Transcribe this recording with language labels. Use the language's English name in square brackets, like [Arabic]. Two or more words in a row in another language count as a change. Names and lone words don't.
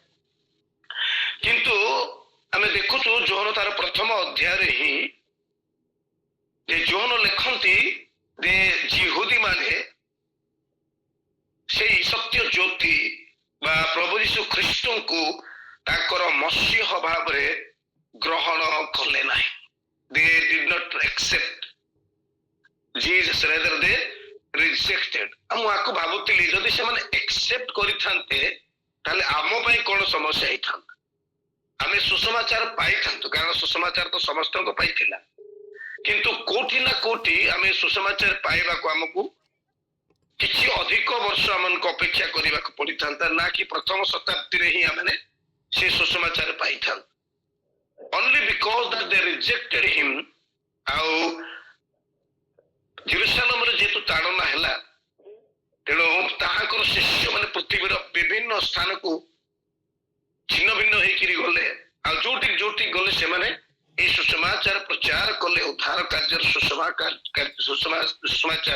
[Odia] କିନ୍ତୁ ଆମେ ଦେଖୁଛୁ ଯୋହନ ତାର ପ୍ରଥମ ଅଧ୍ୟାୟରେ ହିଁ ଯେ ଯୋହନ ଲେଖନ୍ତି ଯେ ଯିହୁଦୀ ମାନେ ସେଇ ସତ୍ୟ ଜ୍ୟୋତି ବା ପ୍ରଭୁ ଯୀଶୁ ଖ୍ରୀଷ୍ଟଙ୍କୁ ତାଙ୍କର ମସିହ ଭାବରେ ଗ୍ରହଣ କଲେ ନାହିଁ। [English] They did not accept Jesus, rather they rejected. [Odia] ମୁଁ ଆକୁ ଭାବୁଥିଲି ଯଦି ସେମାନେ accept କରିଥାନ୍ତେ ତାହେଲେ ଆମ ପାଇଁ କଣ ସମସ୍ୟା ହେଇଥାନ୍ତା। ଆମେ ସୁସମାଚାର ପାଇଥାନ୍ତୁ, କାରଣ ସୁସମାଚାର ତ ସମସ୍ତଙ୍କ ପାଇଁ ଥିଲା, କିନ୍ତୁ କୋଉଠି ନା କୋଉଠି ଆମେ ସୁସମାଚାର ପାଇବାକୁ ଆମକୁ କିଛି ଅଧିକ ବର୍ଷ ଆମକୁ ଅପେକ୍ଷା କରିବାକୁ ପଡିଥାନ୍ତା, ନା କି ପ୍ରଥମ ଶତାବ୍ଦୀରେ ହିଁ ଆମେ ସେ ସୁସମାଚାର ପାଇଥାନ୍ତୁ। [English] Only because that they rejected him, [Odia] ଆଉ ଜେରୁସାଲେମରେ ଯେହେତୁ ତାଡ଼ନା ହେଲା, ତେଣୁ ତାହାଙ୍କର ଶିଷ୍ୟ ମାନେ ପୃଥିବୀର ବିଭିନ୍ନ ସ୍ଥାନକୁ ଛିନ୍ନ ଭିନ୍ନ ହେଇକିରି ଗଲେ, ଆଉ ଯୋଉଠି ଯୋଉଠି ଗଲେ ସେମାନେ এই ସୁସମାଚାର ପ୍ରଚାର କଲେ, ଉଦ୍ଧାର କାର୍ଯ୍ୟର ସୁସମାଚାର।